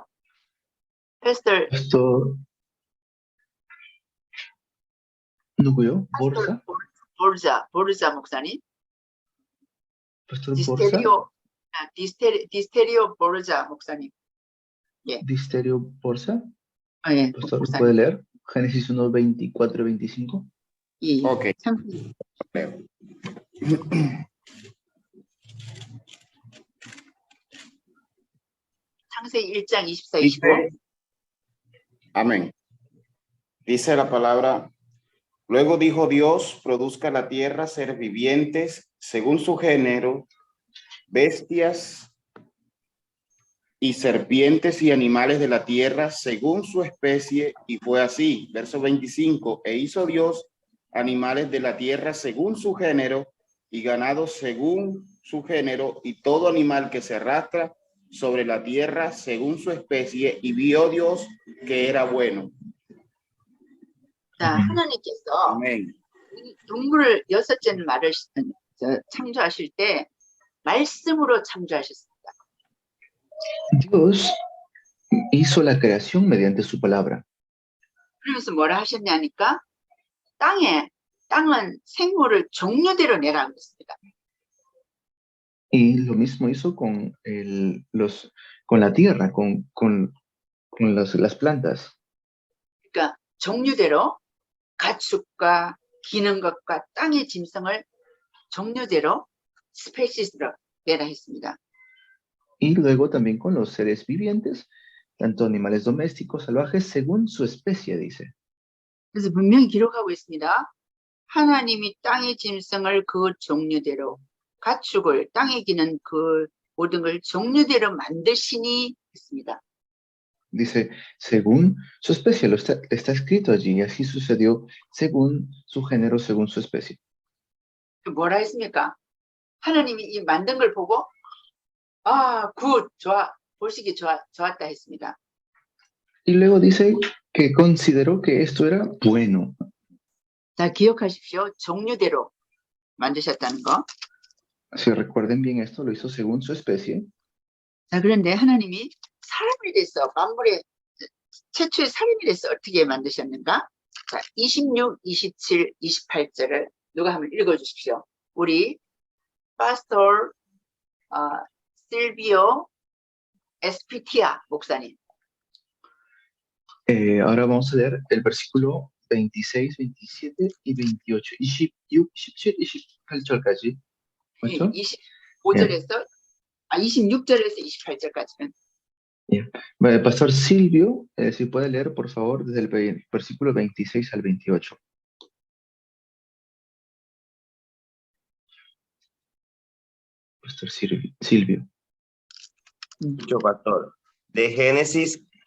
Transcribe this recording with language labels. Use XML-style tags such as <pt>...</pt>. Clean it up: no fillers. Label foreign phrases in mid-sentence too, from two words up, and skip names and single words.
<ko>Pastor, 누구요? Borsa? 보르자 목사님.</ko> <es>Pastor Borsa?</es> <ko>디스테리오 보르자 목사님. 예.</ko> <es>Disterio Borsa?</es> <ko>예,</ko> <es>Pastor,</es> <ko>목사님.</ko> <es>¿puede leer? Génesis 1, 24 y 25.</es> <ko>예,</ko> <es>Ok.</es> <ko>창세기.</ko> <es>Leo.</es> <ko>창세기 1장 24, 25.</ko> <es>Amén. Dice la palabra, luego dijo Dios, produzca la tierra seres vivientes según su género, bestias y serpientes y animales de la tierra según su especie, y fue así. Verso 25, e hizo Dios animales de la tierra según su género y ganado según su género y todo animal que se arrastra sobre la tierra según su especie, y vio Dios que era bueno.</es> <ko>자, 하나님께서</ko> <es>Amén.</es> <ko>동물을 여섯째 말을 창조하실 때 말씀으로 창조하셨습니다.</ko> <es>Dios hizo la creación mediante su palabra.</es> <ko>그러면서 뭐라 하셨냐니까 땅은 생물을 종류대로 내라 그랬습니다.</ko> <es>Y lo mismo hizo con la tierra, con las plantas.</es> <ko>그러니까 종류대로 가축과 기는 것과 땅의 짐승을 종류대로 스페시스로 내라 했습니다.</ko> <es>Y luego también con los seres vivientes, tanto animales domésticos, salvajes, según su especie, dice.</es> <ko>그래서 분명히 기록하고 있습니다. 하나님이 땅의 짐승을 그 종류대로, 가축을 땅에 기는 그 모든 걸 종류대로 만드시니 했습니다.</ko> <es>Dice, según su especie, está escrito allí, y así sucedió según su género, según su especie.</es> <ko>뭐라 했습니까? 하나님이 이 만든 걸 보고 굿, 좋아, 보시기 좋았다 했습니다.</ko> <es>Y luego dice que consideró que esto era bueno.</es> <ko>자, 기억하십시오. 종류대로 만드셨다는 거.</ko> <es>Si recuerden bien esto, lo hizo según su especie.</es> <ko>자, 그런데 하나님이 사람이 돼서 만물의 최초의 사람이 돼서 어떻게 만드셨는가? 자, 26, 27, 28절을 누가 한번 읽어주십시오. 우리 파스tor 실비오 에스피티아 목사님.</ko> <es>Ahora vamos a leer el versículo 26, 27 y 28. 26, 27,</es> <ko>28절까지. 맞죠? 25절에서 26절에서 28절까지는</ko> <es>Pastor Silvio, si puede leer, por favor, desde el versículo 26 al 28. Pastor Silvio. Mucho, pastor. De Génesis</es>